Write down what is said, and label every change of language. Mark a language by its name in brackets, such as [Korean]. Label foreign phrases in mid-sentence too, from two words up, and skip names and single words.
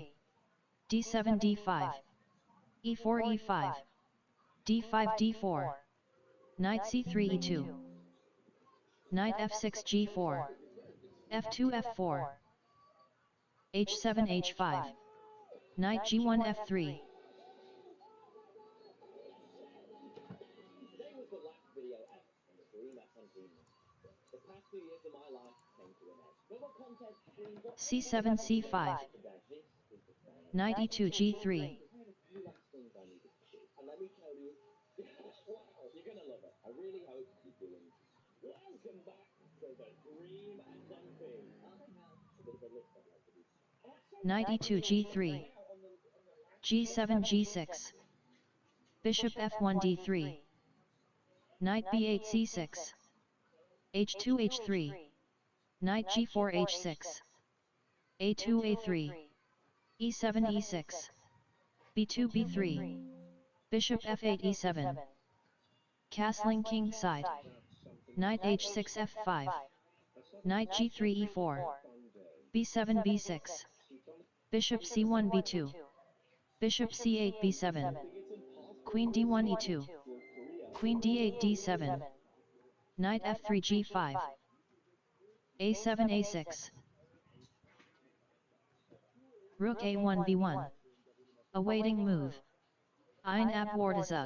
[English] d7 d5. e4 e5. d5 d4. Knight c3 e2. Knight f6 g4. f2 f4. h7 h5. Knight g1 f3. Today was the last video ever in the Dream FNP month. The past 2 years of my life came to an end. No more contest between what c7 c5. today. This is the final. Knight e2 g3. I had a few last things I needed to do. And let me tell you, wow, you're gonna love it. I really hope you do enjoy. Welcome back to the Dream SMP. Oh no. A bit of a list I'd like to do. Knight e2 g3. g7 g6. Bishop f1 d3. Knight b8 c6. h2 h3. Knight g4 h6. a2 a3. e7 e6. b2 b3. Bishop f8 e7. Castling king side. Knight h6 f5. Knight g3 e4. b7 b6. Bishop c1 b2. Bishop c8 b7. Queen d1 e2. Queen d8 d7. Knight f3 g5. a7 a6. Rook a1 b1. Awaiting move. [German] Ein Abwartezug.